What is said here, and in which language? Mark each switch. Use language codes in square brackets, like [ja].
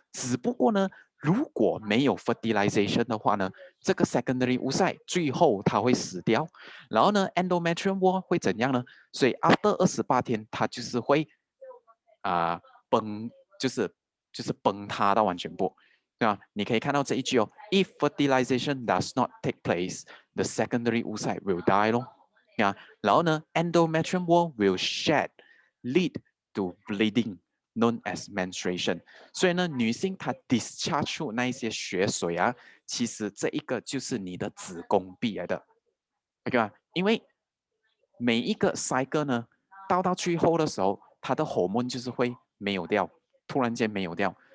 [zh] 只不过呢，如果没有 fertilization 的话呢，这个 secondary oocyte 最后它会死掉，然后呢 endometrium wall 会怎样呢？所以 after 28天，它就是会崩，就是崩塌到完全部。对吧？你可以看到这一句哦 ， [en] If fertilization does not take place, the secondary oocyte will die [zh] 咯。啊，然后呢 [en] ，endometrium wall will shed, lead to bleeding, known as menstruation。 [zh] 所以呢，女性她 discharge 出那一些血水啊，其实这一个就是你的子宫壁来的，OK 吧？因为每一个 cycle 呢，到最后的时候，它的 hormone 就是会没有掉，突然间没有掉。